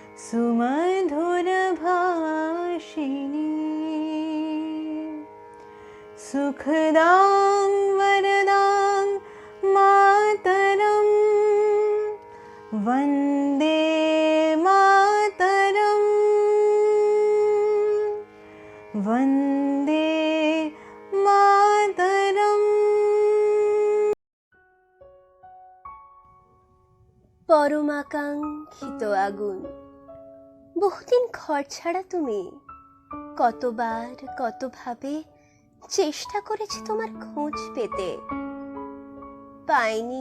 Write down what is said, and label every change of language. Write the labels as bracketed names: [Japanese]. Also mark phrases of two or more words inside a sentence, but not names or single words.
[Sanskrit] सुमधुरभाषिणी सुखदां वरदां मातरं वन्दे मातरं वन्दे मातरम्। [Bangla] পরমাকাঙ্ক্ষিত আগুন, বহুদিন ঘর ছাড়া তুমি। কতবার কতভাবে চেষ্টা করেছি তোমার খোঁজ পেতে, পাইনি।